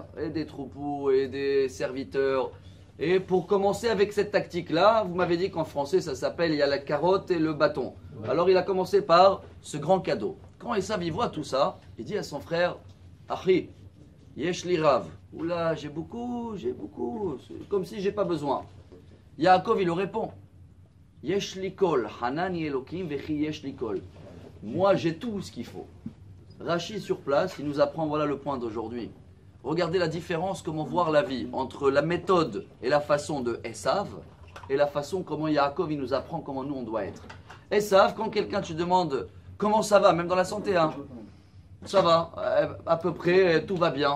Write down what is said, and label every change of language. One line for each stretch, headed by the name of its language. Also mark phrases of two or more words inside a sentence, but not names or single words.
French: Et des troupeaux et des serviteurs. Et pour commencer avec cette tactique-là, vous m'avez dit qu'en français ça s'appelle, il y a la carotte et le bâton. Ouais. Alors il a commencé par ce grand cadeau. Quand Esav y voit tout ça, il dit à son frère,
Hebrew: אחי יש לי רב.
French: Oula, j'ai beaucoup, c'est comme si j'ai pas besoin. Yaakov il le répond,
Hebrew: יש לי כל חנני אלהים וכי יש לי כל.
French: Moi j'ai tout ce qu'il faut. Rachi sur place, il nous apprend, voilà le point d'aujourd'hui. Regardez la différence, comment voir la vie entre la méthode et la façon de Esav et la façon comment Yaakov il nous apprend comment nous on doit être. Esav, quand quelqu'un tu demandes comment ça va, même dans la santé, hein, ça va, à peu près, tout va bien.